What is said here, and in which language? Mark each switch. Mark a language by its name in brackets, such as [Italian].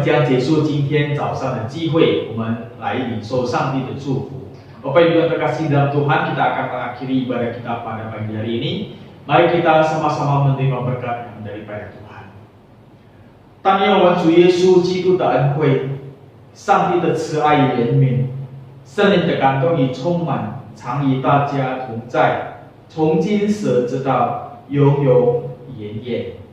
[Chinese] 结束今天早上的聚会，我们来领受上帝的祝福。 [Indonesian] Bapak Ibu yang terkasih dalam Tuhan, kita akan mengakhiri ibadah kita pada pagi hari ini. Mari kita sama-sama menerima berkat daripada Tuhan。 [Chinese] 但愿我们主耶稣基督的恩惠、上帝的慈爱与怜悯、圣灵的感动与充满，常与大家同在，从今时直到永永远远。